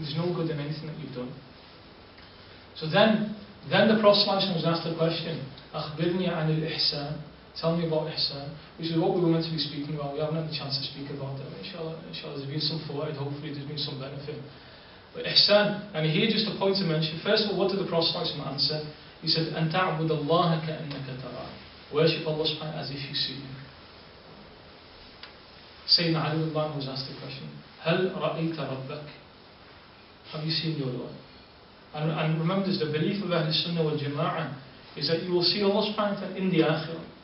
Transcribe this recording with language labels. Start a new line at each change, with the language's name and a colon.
English: There's no good in anything that you've done. So then the Prophet was asked the question,
Arabic: أخبرني عن الإحسان.
English: Tell me about ihsan, which is what we were meant to be speaking about. We haven't had the chance to speak about that. Inshallah there's been some fawaid, hopefully there's been some benefit. But ihsan, and here just a point to mention. First of all, what did the Prophet answer? He said,
Arabic: أن تعبد الله كأنك تراه.
English: Worship Allah subhanahu as if you see Him. Sayyidina Ali was asked the question,
Arabic: هل رأيت ربك?
English: Have you seen your Lord? And remember this, the belief of Ahl Sunnah wal Jama'ah is that you will see Allah subhanahu wa ta'ala in the akhirah.